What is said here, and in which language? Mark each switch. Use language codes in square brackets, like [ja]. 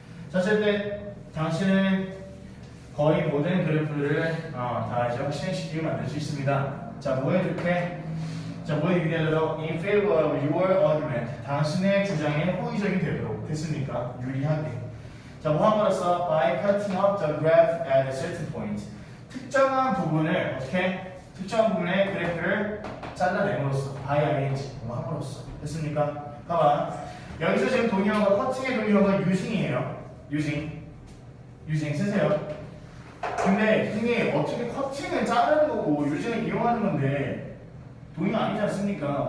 [ko] 자, 어쨌든 당신은 거의 모든 그래프를 다 이제 확신시키게 만들 수 있습니다. 자, 뭐에 좋게? 자, 뭐에 유리하도록? [en] In favor of your argument. [ko] 당신의 주장에 호의적이 되도록. 됐습니까? 유리하게. 자, 뭐 함으로써? [en] By cutting up the graph at a certain point. [ko] 특정한 부분을 어떻게? 특정한 부분의 그래프를 잘라내므로써. by ing. 뭐 함으로써. 됐습니까? 봐봐. 여기서 지금 동의어가 커팅의 동의어가 using이에요. using 쓰세요. 근데 선생님 어떻게 커팅은 자르는 거고 using을 이용하는 건데 동의어 아니지 않습니까?